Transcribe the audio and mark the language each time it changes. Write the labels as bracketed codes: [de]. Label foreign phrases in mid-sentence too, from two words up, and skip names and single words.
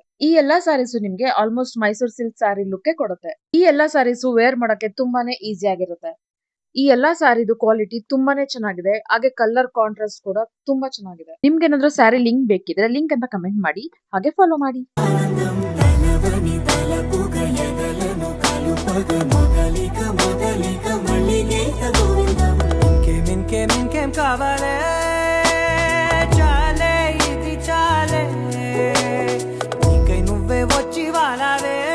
[kn] ಈ ಎಲ್ಲಾ ಸಾರೀಸ್ ನಿಮ್ಗೆ ಆಲ್ಮೋಸ್ಟ್ ಮೈಸೂರ್ [en] silk saree [kn] ಲುಕ್ ಕೊಡುತ್ತೆ. ಈ ಎಲ್ಲಾ ಸಾರೀಸ್ ವೇರ್ ಮಾಡಕ್ಕೆ ತುಂಬಾನೇ ಈಸಿ ಆಗಿರುತ್ತೆ. ಈ ಎಲ್ಲಾ ಸಾರಿದು ಕ್ವಾಲಿಟಿ ತುಂಬಾನೇ ಚೆನ್ನಾಗಿದೆ. ಹಾಗೆ [en] colour contrast [kn] ಕೂಡ ತುಂಬಾ ಚೆನ್ನಾಗಿದೆ. ನಿಮ್ಗೆ ಏನಾದ್ರೂ [en] saree link [kn] ಬೇಕಿದ್ರೆ ಲಿಂಕ್ ಅಂತ ಕಮೆಂಟ್ ಮಾಡಿ, ಹಾಗೆ ಫಾಲೋ ಮಾಡಿ. [te] ఇంకేం కావాలే చాలే ఇది చాలే నీకై నువ్వే వచ్చి వాలావే